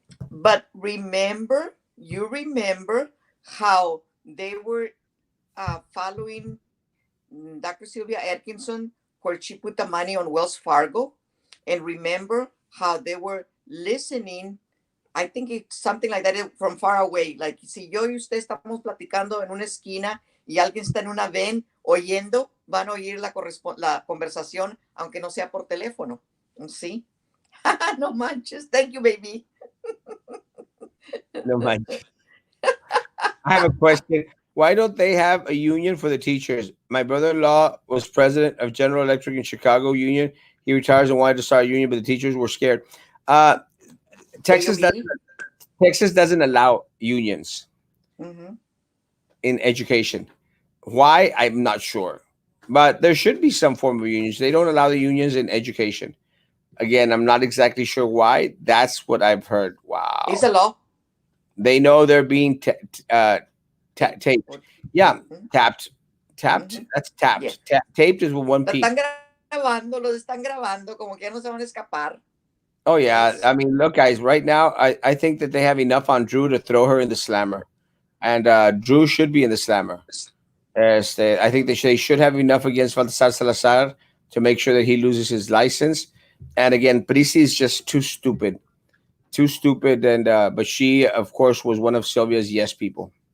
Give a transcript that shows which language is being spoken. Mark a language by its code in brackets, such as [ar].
[en] But remember, you remember how they were following Dr. Sylvia Atkinson, where she put the money on Wells Fargo, and remember how they were listening. I think it's something like that from far away. [es] Like si yo y usted estamos platicando en una esquina y alguien está en una van oyendo, van a oír la conversación, aunque no sea por teléfono. ¿Sí? No manches. [en] Thank you, baby. No mind. I have a question. Why don't they have a union for the teachers? My brother-in-law was president of General Electric in Chicago Union. He retires and wanted to start a union, but the teachers were scared. Uh, Ello Texas doesn't. Bill. Texas doesn't allow unions Mhm. in education. Why? I'm not sure, but there should be some form of unions. They don't allow the unions in education. Again, I'm not exactly sure why. That's what I've heard. It's Wow. a law. They know they're being taped. Yeah, Mhm. tapped. Tapped. Mhm. That's Yeah. tapped. Taped is with one [es] La [en] P. [es] están grabando, los están grabando, como que ya no se van a escapar. [en] Oh yeah. Yes. I mean, look, guys. Right now, I think that they have enough on Drew to throw her in the slammer, and Drew should be in the slammer. I think they should have enough against Baltasar Salazar to make sure that he loses his license. And again, Prisi is just too stupid. And but she, of course, was one of Sylvia's yes people.